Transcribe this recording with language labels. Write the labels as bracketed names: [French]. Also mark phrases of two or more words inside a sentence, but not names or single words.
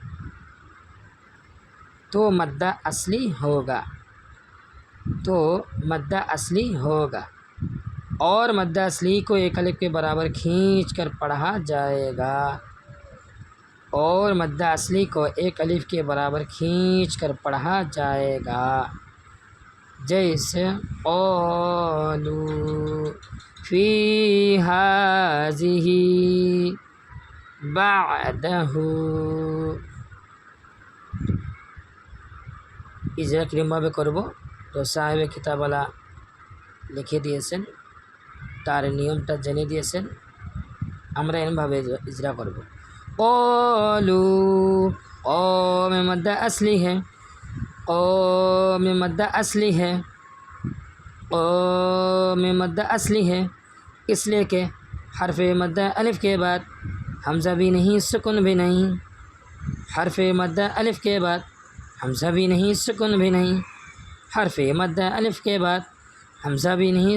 [Urdu] تو مدہ اصلی ہوگا تو مدہ اصلی ہوگا اور مدہ اصلی کو ایک الف کے برابر کھینچ کر پڑھا جائے گا اور مدہ اصلی کو ایک الف کے برابر کھینچ کر پڑھا جائے گا جیسے [Arabic] قالوا فی ہذہ بعدہ [Bangla] ইজরা কিরমভাবে করব তো সাহেবে কিতাবওয়ালা লিখে দিয়েছেন, তার নিয়মটা জেনে দিয়েছেন। আমরা এরমভাবে ইজরা করব। [Arabic] قالوا قوم [Urdu] مدہ اصلی ہے قوم مدہ اصلی ہے قوم مدہ اصلی ہے اس لیے کہ حرف مدہ الف کے بعد حمزہ بھی نہیں سکون بھی نہیں حرف مدہ الف کے بعد حمزہ بھی نہیں سکون بھی نہیں حرف مدہ الف کے بعد حمزہ بھی نہیں